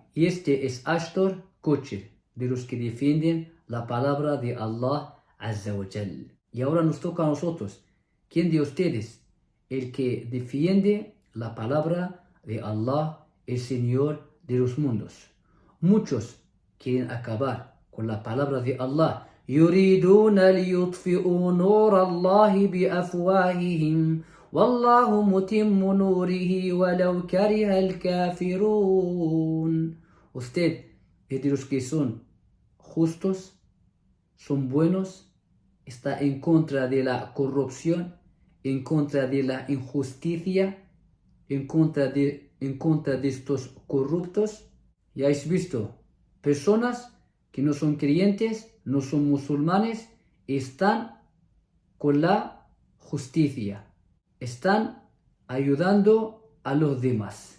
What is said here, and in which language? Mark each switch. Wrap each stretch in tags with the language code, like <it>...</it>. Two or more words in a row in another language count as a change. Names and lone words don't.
<es>Y este es Ashton Kutcher, de los que defienden la palabra de Allah</es> <ar>عز وجل.</ar> <es>Y ahora nos toca a nosotros. ¿Quién de ustedes? El que defiende la palabra de Allah, el Señor de los mundos. Muchos quieren acabar con la palabra de Allah.</es> <ar>يريدون ليطفئوا نور الله بأفواههم والله متم نوره ولو كره الكافرون.</ar> <es>Usted es de los que son justos, son buenos, está en contra de la corrupción, en contra de la injusticia, en contra de estos corruptos. Ya habéis visto, personas que no son creyentes, no son musulmanes, están con la justicia, están ayudando a los demás.</es>